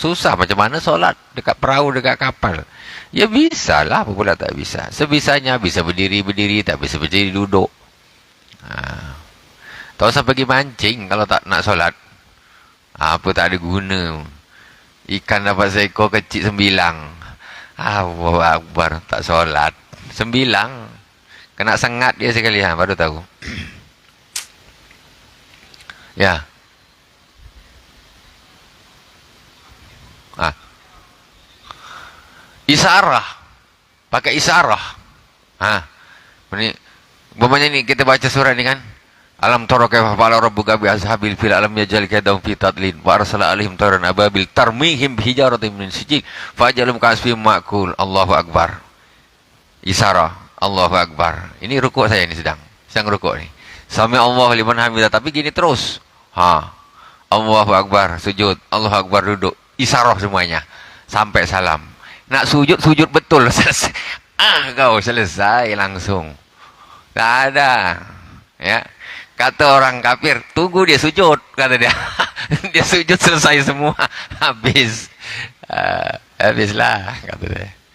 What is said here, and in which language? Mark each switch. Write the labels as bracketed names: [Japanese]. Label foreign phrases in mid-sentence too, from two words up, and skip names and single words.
[Malay] Susah, macam mana sholat? Dekat perahu, dekat kapal. Ya bisa lah, apa pula tak bisa. Sebisanya, bisa berdiri-berdiri, tak bisa berdiri duduk. Tak usah pergi mancing kalau tak nak sholat. Apa tak ada guna. Ikan dapat seekor kecil 9. [Arabic] الله أكبر, [Malay] tak sholat. 9. Kena sengat dia sekali, baru tahu. Ya. Isarah. Pakai isarah. Ini, umpamanya ini kita baca surah ini kan. [Arabic] ألم تر كيف فعل ربك بأصحاب الفيل ألم يجعل كيدهم في تضليل وأرسل عليهم طيرا أبابيل ترميهم بحجارة من سجيل فجعلهم كعصف مأكول. الله أكبر. إشارة. الله أكبر. [Malay] Ini rukuk saya ini sedang rukuk nih. [Arabic] سمع الله لمن حمده, [Malay] tapi gini terus. [Arabic] الله أكبر، سجود. الله أكبر, [Malay] duduk. Isarah semuanya sampai salam. Nak sujud betul. Selesai. Kau selesai langsung. Tak ada. Ya. Kata orang kafir, tunggu dia sujud, kata dia. Dia sujud selesai semua. Habis. Habislah, kata dia.